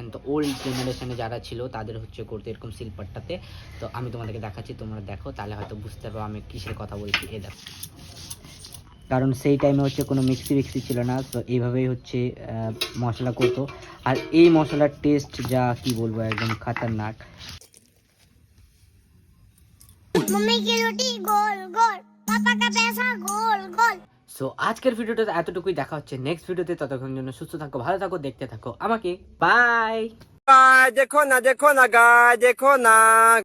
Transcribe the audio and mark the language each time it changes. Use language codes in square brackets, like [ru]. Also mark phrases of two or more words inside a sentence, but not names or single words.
[bn] তো [en] old generation [bn] যারা ছিল তাদের হচ্ছে করতে এরকম শিলপাট্টাতে। তো আমি তোমাদেরকে দেখাচ্ছি, তোমরা দেখো, তাহলে হয়তো বুঝতে পারবো আমি কিসের কথা বলছি। এ দেখো, কারণ সেই টাইমে হচ্ছে কোনো মিক্সি ছিল না, তো এইভাবেই হচ্ছে মশলা করতো। আর এই মশলার টেস্ট যা কি বলবো, একদম খতরনাক। [hi] मम्मी की रोटी गोल गोल, पापा का पैसा गोल गोल। [bn] সো আজকের ভিডিওটা এতটুকুই, দেখা হচ্ছে [en] next video. [bn] ততক্ষণ জন্য সুস্থ থাকো, ভালো থাকো, দেখতে থাকো আমাকে। বাই। [hi] गाय देखो ना गाय देखो ना।